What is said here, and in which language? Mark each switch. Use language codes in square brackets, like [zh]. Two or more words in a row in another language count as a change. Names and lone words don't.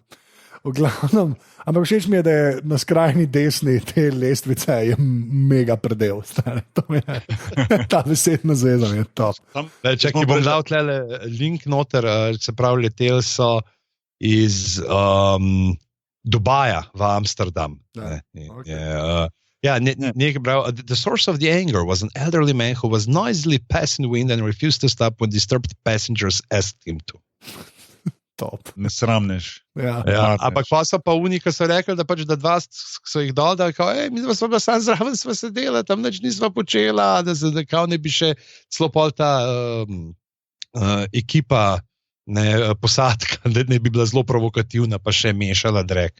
[sl] V glavnem, ampak všeč mi je, da je na skrajni desni te lestvice je mega predel. Ta besedna zveza je top. Če ki bom dal tle link noter, se pravi, leteli so iz Dubaja v Amsterdam. [en] The source of the anger was an elderly man who was noisily passing wind and refused to stop when disturbed passengers asked him to. [sl] Top. Ne sramneš. Ampak pa so pa oni, ki so rekli, da pač da 2 so jih dol, da mi smo bila sam zraven, smo sedela, tam nič nismo počela, da kao ne bi še celo pol ta ekipa, posadka, da ne bi bila zelo provokativna, pa še mešala drek.